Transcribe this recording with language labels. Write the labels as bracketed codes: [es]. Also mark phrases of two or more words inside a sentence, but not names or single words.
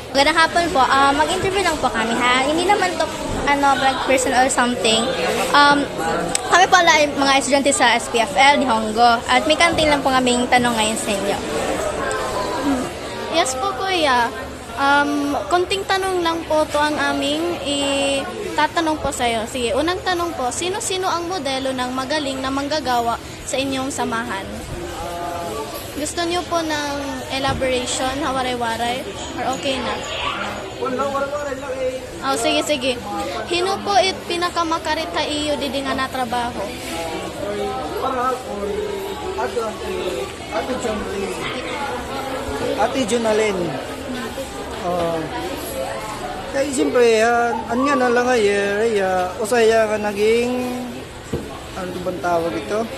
[tl] Magandang hapon po. Mag-interview lang po kami ha. Hindi naman to [en] vlog person or something. [tl] Kami pala ay mga estudyante sa SPFL ni Honggo. At may kantin lang po kaming tanong ngayon sa inyo. Yes po kuya. Konting tanong lang po to ang aming tatanong po sa iyo. Sige, unang tanong po, sino-sino ang modelo ng magaling na manggagawa sa inyong samahan? Gusto niyo po ng elaboration, [war] hawaray-waray, or okay na? Oh, sige. Hino po it pinakamakarita iyo didi nga na trabaho? Ate Jonalyn. Kaya siyempre, anya na lang usaya nga naging, ano bang tawag ito?